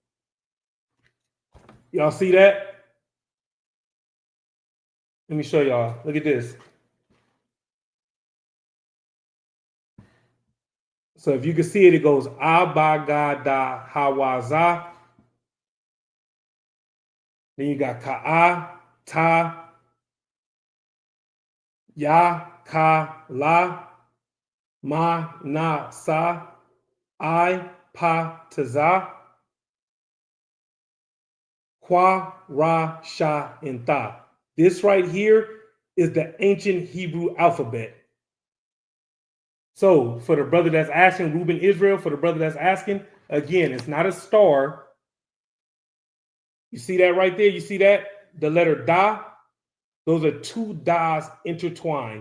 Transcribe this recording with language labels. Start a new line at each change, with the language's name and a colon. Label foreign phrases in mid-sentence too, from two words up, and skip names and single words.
English: Y'all see that? Let me show y'all. Look at this. So if you can see it, it goes Abagada Hawaza. Then you got Ka'a, Ta, Ya, Ka, La, Ma, Na, Sa, I, Pa, Taza, Kwa, Ra, Sha, and Ta. This right here is the ancient Hebrew alphabet. So for the brother that's asking, Reuben Israel, for the brother that's asking, again, it's not a star. You see that right there? You see that? The letter Da, those are two Das intertwined.